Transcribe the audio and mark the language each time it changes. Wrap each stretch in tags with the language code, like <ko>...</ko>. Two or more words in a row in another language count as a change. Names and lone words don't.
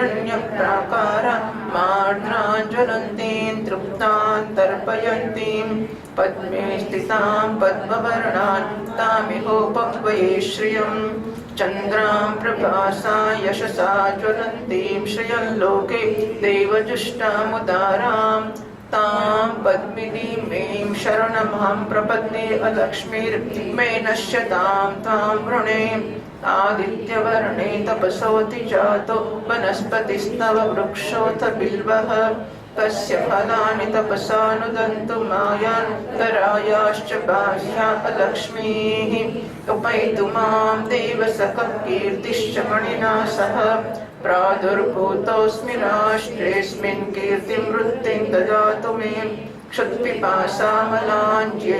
<sa>હિરણ્યપ્રાકારામાર્દ્રાં તૃપ્તાં તર્પયન્તીં પદ્મે સ્થિતાં પદ્મવર્ણાં તામિહોપહ્વયે શ્રિયં ચંદ્રાં પ્રભાસા યશસા જ્વલન્તીં શ્રિયં લોકે દેવજુષ્ટામુદારાં તાં પદ્મિનીમેં શરણમહં પ્રપદ્ये અલક્ષ્મીર્મે નશ્યતાં તાં વૃણે આદિત્યવર્ણે તપસોતિ જાતો વનસ્પતિસ્તવ વૃક્ષોऽથ બિલ્વઃ तस्य फलानि तपसानुदन्तु मायान्तरायाश्च बाह्या लक्ष्मीः उपैतु मां देव सकः कीर्तिश्च मणिना सह प्रादुर्भूतोऽस्मि राष्ट्रेऽस्मिन् कीर्तिवृत्तिं ददातु मे क्षुत्पिपासामलान्</sa>